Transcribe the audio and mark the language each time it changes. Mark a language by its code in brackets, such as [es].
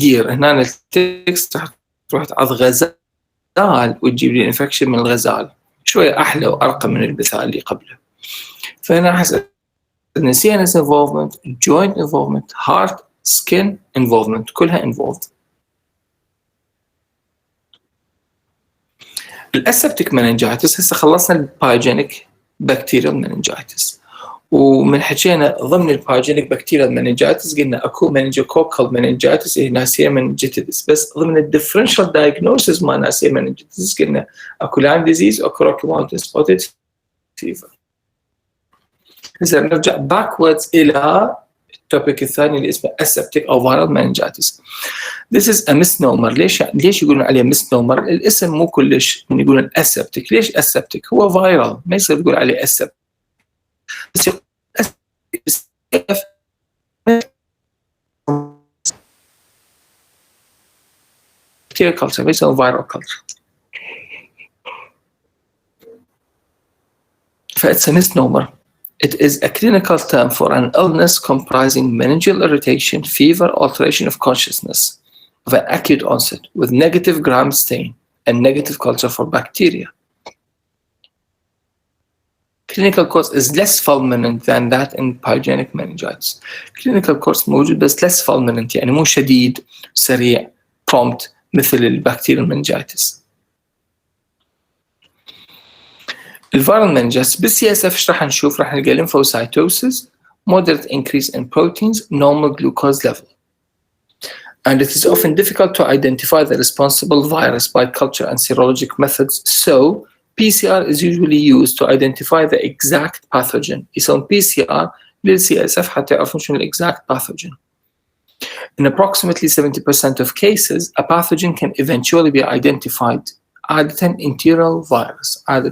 [ar] هنا التكس راح تروح تعض غزال وتجيب لي انفكشن من الغزال، شوية أحلى وأرقى من المثال اللي قبله. فهنا أحس أن [en] CNS involvement, joint involvement, heart, skin involvement كلها involved. [ar] الأسبتيك meningitis هسه خلصنا البايوجينيك بكتيريال meningitis، ومن حكينا ضمن البايوجينيك بكتيريال meningitis قلنا أكو meningococcal meningitis هي ناسية meningitis، بس ضمن الديفرنشال diagnosis ما ناسية meningitis قلنا أكو Lyme disease وأكو Rocky Mountain spotted fever. هسه نرجع backwards إلى التوبيك الثاني اللي اسمه aseptic أو viral meningitis. [en] This is a misnomer. [ar] ليش يقولون عليه misnomer؟ الاسم مو كلش من يقولون aseptic. ليش aseptic؟ هو viral، ما يصير تقول عليه aseptic. [en] بس bacterial culture [ar] ما يسمى [en] viral culture. فإتس a misnomer. It is a clinical term for an illness comprising meningeal irritation, fever, alteration of consciousness of an acute onset with negative gram stain and negative culture for bacteria. Clinical course is less fulminant than that in pyogenic meningitis. [ar] Clinical course موجود بس [en] less fulminant، [ar] يعني مو شديد سريع prompt مثل البكتيريال meningitis. [en] الفيرال meningitis بالCSF [ar] ايش راح نشوف؟ راح نلقى [en] lymphocytosis, moderate increase in proteins, normal glucose level. And it is often difficult to identify the responsible virus by culture and serologic methods, so PCR is usually used to identify the exact pathogen. [ar] يسوون PCR للCSF حتى يعرفون شنو [en] exact pathogen. In approximately 70% of cases, a pathogen can eventually be identified. [ar] عادة enteral virus.